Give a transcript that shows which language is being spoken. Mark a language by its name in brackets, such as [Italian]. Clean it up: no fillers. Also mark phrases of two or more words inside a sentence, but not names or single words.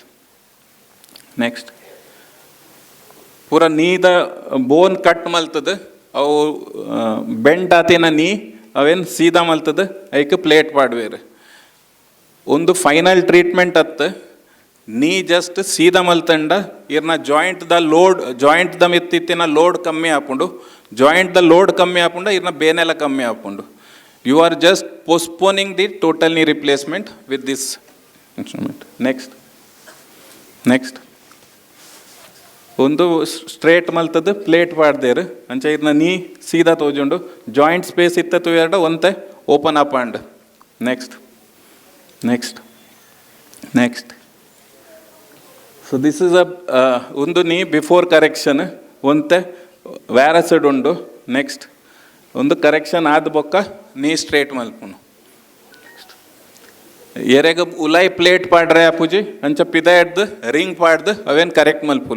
[Tulu] ನೆಕ್ಸ್ಟ್ ಪೂರ ನೀದ [English] bone cut [Tulu] ಮಲ್ತದ ಅವು ಬೆಂಟ್ ಆತಿನ ನೀ ಅವೇನು ಸೀದಾ ಮಲ್ತದ ಐಕ್ ಪ್ಲೇಟ್ ಪಾಡ್ವೇರು. ಒಂದು [English] final treatment [Tulu] ಅತ್ತ ನೀ ಜಸ್ಟ್ ಸೀದಾ ಮಲ್ತಂಡ ಇರ್ನ ಜಾಯಿಂಟ್ ದ ಮಿತ್ತಿತ್ತಿನ ಲೋಡ್ ಕಮ್ಮಿ ಆಪುಂಡು. [English] joint load [Tulu] ಕಮ್ಮಿ ಆಪುಂಡ ಇರ್ನ ಬೇನೆಲ್ಲ ಕಮ್ಮಿ ಆಪುಂಡು. [English] You are just postponing the total knee replacement with this instrument. [Tulu] ನೆಕ್ಸ್ಟ್ ಒಂದು ಸ್ಟ್ರೇಟ್ ಮಲ್ತದ್ದು ಪ್ಲೇಟ್ ಪಾಡ್ದೇರು ಅಂಚ ಇರ್ನ ನೀ ಸೀದಾ ತೋಜುಂಡು [English] joint space [Tulu] ಇತ್ತತ್ತು ಎರಡು ಒಂತೆ [English] open up [Tulu] ಆಂಡ್. [English] next so this is [Tulu] ಒಂದು [English] knee before correction [Tulu] ಒಂತೆ ವ್ಯಾರಸಡ್ ಉಂಡು. ನೆಕ್ಸ್ಟ್ ಒಂದು ಕರೆಕ್ಷನ್ ಆದ ಬೊಕ್ಕ [English] knee straight [Tulu] ಮಲ್ಪುನು. ಎರೆಗ ಉಲಾಯ್ ಪ್ಲೇಟ್ ಪಾಡ್ರೆ ಅಪ್ಪುಜಿ ಅಂಚ ಪಿದ ಎಡ್ದು ರಿಂಗ್ ಪಾಡ್ದು ಅವೇನು ಕರೆಕ್ಟ್ ಮಲ್ಪುಲು.